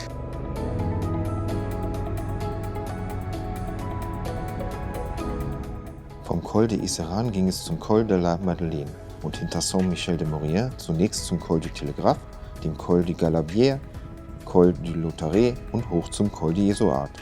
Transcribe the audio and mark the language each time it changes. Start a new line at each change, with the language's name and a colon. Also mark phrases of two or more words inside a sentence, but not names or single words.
German: Vom Col de Iseran ging es zum Col de la Madeleine und hinter Saint-Michel-de-Maurienne zunächst zum Col du Telegraphe, dem Col du Galabier, Col du Lautaret und hoch zum Col de Izoard.